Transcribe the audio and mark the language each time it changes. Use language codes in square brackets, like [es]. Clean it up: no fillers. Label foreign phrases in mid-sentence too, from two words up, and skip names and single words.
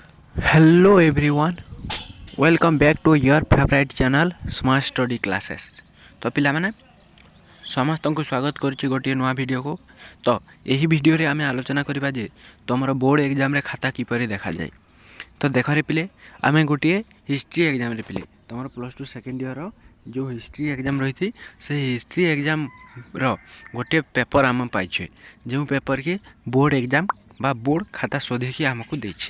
[en] Hello everyone, welcome back to your favorite channel Smart Study Classes। [or] ତ ପିଲାମାନେ ସମସ୍ତଙ୍କୁ ସ୍ୱାଗତ କରୁଛି ଗୋଟିଏ ନୂଆ ଭିଡ଼ିଓକୁ। ତ ଏହି ଭିଡ଼ିଓରେ ଆମେ ଆଲୋଚନା କରିବା ଯେ ତୁମର [en] board examରେ [or] ଖାତା କିପରି ଦେଖାଯାଏ। ତ ଦେଖରେ ପିଲେ ଆମେ ଗୋଟିଏ [en] history examରେ [or] ପିଲେ ତୁମର +2 [en] second year [or] ଯେଉଁ [en] history exam [or] ରହିଛି ସେ [en] history examର [or] ଗୋଟିଏ ପେପର୍ ଆମେ ପାଇଛେ, ଯେଉଁ ପେପର୍ କି [en] board exam [or] ବା ବୋର୍ଡ଼ ଖାତା ଶୋଧିକି ଆମକୁ ଦେଇଛି।